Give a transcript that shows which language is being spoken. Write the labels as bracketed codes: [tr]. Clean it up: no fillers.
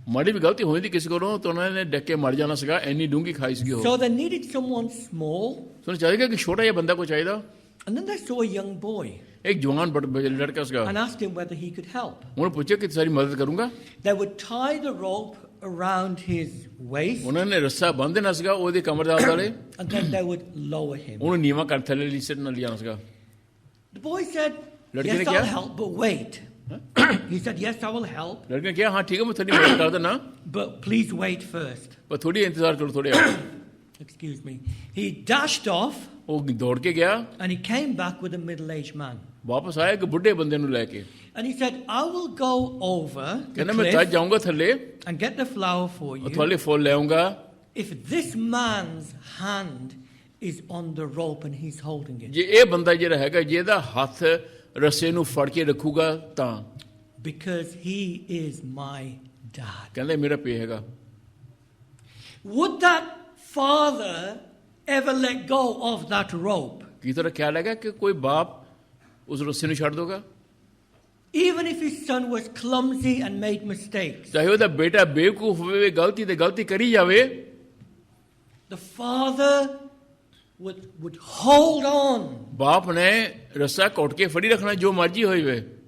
[pa] ਮਾੜੀ ਵੀ ਗਲਤੀ ਹੋਈ ਦੀ ਕਿਸੇ ਕੋਲੋਂ ਤਾਂ ਉਹਨਾਂ ਨੇ ਡੱਕ ਕੇ ਮਰ ਜਾਣਾ ਸੀਗਾ, ਇੰਨੀ ਡੂੰਘੀ ਖਾਈ ਸੀਗੀ ਉਹ। [en] So they needed someone small. [pa] ਤੁਹਾਨੂੰ ਚਾਹੀਦਾ ਕਿ ਛੋਟਾ ਜਿਹਾ ਬੰਦਾ ਕੋਈ ਚਾਹੀਦਾ। [en] And then they saw a young boy [pa] ਇੱਕ ਜਵਾਨ ਲੜਕਾ ਸੀਗਾ, [en] and asked him whether he could help. [pa] ਉਹਨੂੰ ਪੁੱਛਿਆ ਕਿ ਸਾਰੀ ਮਦਦ ਕਰੂੰਗਾ। [en] They would tie the rope around his waist [pa] ਉਹਨਾਂ ਨੇ ਰੱਸਾ ਬੰਨ੍ਹ ਦੇਣਾ ਸੀਗਾ ਉਹਦੇ ਕਮਰ ਦੇ ਆਲੇ, [en] and then they would lower him. [pa] ਉਹਨੂੰ ਨੀਵਾਂ ਕਰ ਥੱਲੇ ਲਿਆਣਾ ਜਾਣਾ ਸੀਗਾ। [en] The boy said, [pa] ਲੜਕੇ [en] yes, [pa] ਨੇ [en] I'll [pa] ਕਿਹਾ, [en] help, but wait. He said, yes, I will help, [pa] ਲੜਕੇ ਨੇ ਕਿਹਾ ਹਾਂ ਠੀਕ ਹੈ ਮੈਂ ਤੁਹਾਡੀ ਮਦਦ ਕਰ ਦੇਣਾ, [en] but please wait first. [pa] ਪਰ ਥੋੜੀ ਇੰਤਜ਼ਾਰ ਕਰੋ ਥੋੜੇ। [en] Excuse me. He dashed off [pa] ਉਹ ਦੌੜ ਕੇ ਗਿਆ, [en] and he came back with a middle-aged man. [pa] ਵਾਪਸ ਆਇਆ ਇੱਕ ਬੁੱਢੇ ਬੰਦੇ ਨੂੰ ਲੈ ਕੇ, [en] And he said, I will go over the [pa] ਕਹਿੰਦਾ ਮੈਂ ਤਾਂ [en] cliff [pa] ਜਾਊਂਗਾ ਥੱਲੇ, [en] and get the flower for you [pa] ਤੁਹਾਡੇ ਫੁੱਲ ਲੈ ਆਊਂਗਾ [en] if this man's hand is on the rope and he's holding it. [pa] ਜੇ ਇਹ ਬੰਦਾ ਜਿਹੜਾ ਹੈਗਾ ਜਿਹਦਾ ਹੱਥ ਰੱਸੇ ਨੂੰ ਫੜ ਕੇ ਰੱਖੂਗਾ ਤਾਂ, [en] Because he is my dad. [pa] ਕਹਿੰਦਾ ਮੇਰਾ ਪਿਓ ਹੈਗਾ। [en] Would that father ever let go of that rope? [pa] ਕੀ ਤਰ੍ਹਾਂ ਖਿਆਲ ਹੈਗਾ ਕਿ ਕੋਈ ਬਾਪ ਉਸ ਰੱਸੇ ਨੂੰ ਛੱਡ ਦੋਗਾ? [en] Even if his son was clumsy and made mistakes, [pa] ਚਾਹੇ ਉਹਦਾ ਬੇਟਾ ਬੇਵਕੂਫ ਹੋਵੇ, ਗਲਤੀ ਕਰੀ ਜਾਵੇ, [en] the father would hold on. [pa] ਬਾਪ ਨੇ ਰੱਸਾ ਘੁੱਟ ਕੇ ਫੜੀ ਰੱਖਣਾ ਜੋ ਮਰਜ਼ੀ ਹੋਈ ਵੇ।